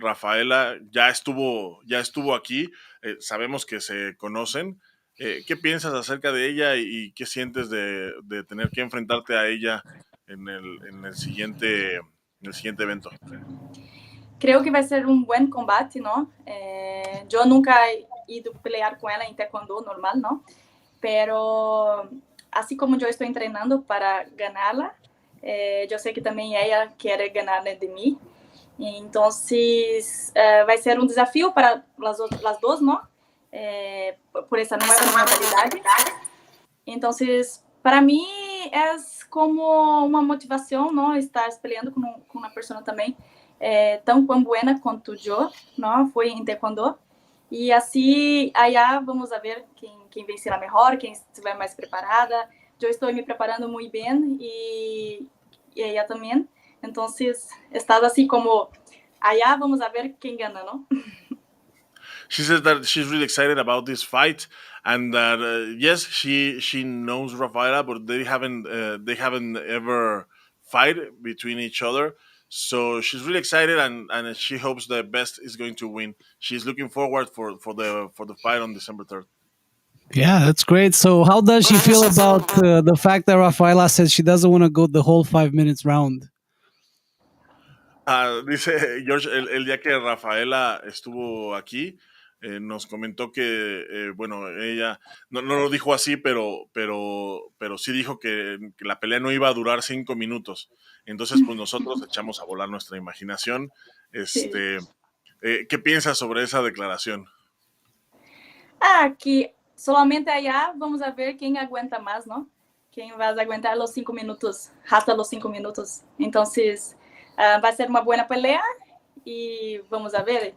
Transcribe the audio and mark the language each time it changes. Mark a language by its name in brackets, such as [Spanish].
[Spanish] Rafaela ya estuvo aquí, sabemos que se conocen. ¿Qué piensas acerca de ella y qué sientes de tener que enfrentarte a ella en el siguiente evento? [Portuguese] Creo que vai ser um bom combate, não? Eu nunca [Spanish] he ido pelear [Portuguese] com ela em taekwondo normal, não? Pero assim como eu estou treinando para ganhá-la, eu sei que também ela quer ganhar de mim. Então, vai ser um desafio para as duas, não? Por essa nova modalidade. Então, para mim, é como uma motivação, não? [Spanish] Estar peleando [Portuguese] com uma pessoa também tão boa quanto eu, não? Foi em taekwondo. E assim, [Spanish] allá vamos a ver [Portuguese] quem vencerá melhor, quem estiver mais preparada. Eu estou me preparando muito bem e ela também. Então, está assim como [Spanish] allá vamos a ver [Portuguese] quem ganha, não? [English] She says that she's really excited about this fight, and that yes, she knows Rafaela, but they haven't ever fight between each other. So she's really excited, and she hopes the best is going to win. She's looking forward for the fight on December 3rd. Yeah, that's great. So, how does she feel about the fact that Rafaela says she doesn't want to go the whole 5 minutes round? [Spanish] Dice George, el día que Rafaela estuvo aquí, nos comentó que, bueno, ella no lo dijo así, pero sí dijo que la pelea no iba a durar 5 minutos. Entonces, pues nosotros echamos a volar nuestra imaginación. ¿Qué piensas sobre esa declaración? Que solamente allá vamos a ver [Portuguese] quem aguenta mais, não? Quem vai aguentar os 5 minutos, hasta os 5 minutos. Então, vai ser uma boa pelea e vamos a ver.